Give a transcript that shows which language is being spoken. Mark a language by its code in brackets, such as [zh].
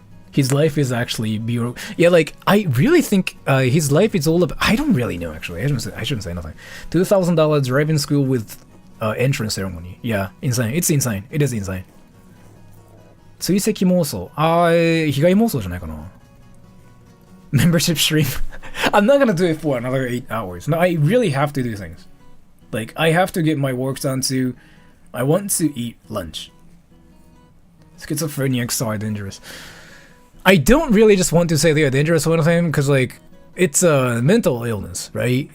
[en] His life is actually bureau. Yeah, like I really think his life is all about. I don't really know actually. I shouldn't say nothing. $2,000 driving school with entrance ceremony. Yeah, insane. It's insane. It is insane. [ja] 追跡妄想。被害妄想じゃないかな。 [en] Membership stream. I'm not gonna do it for another 8 hours. No, I really have to do things. Like I have to get my work done too. I want to eat lunch. Schizophrenics are dangerous. I don't really just want to say they are dangerous or anything, because like it's a mental illness, right?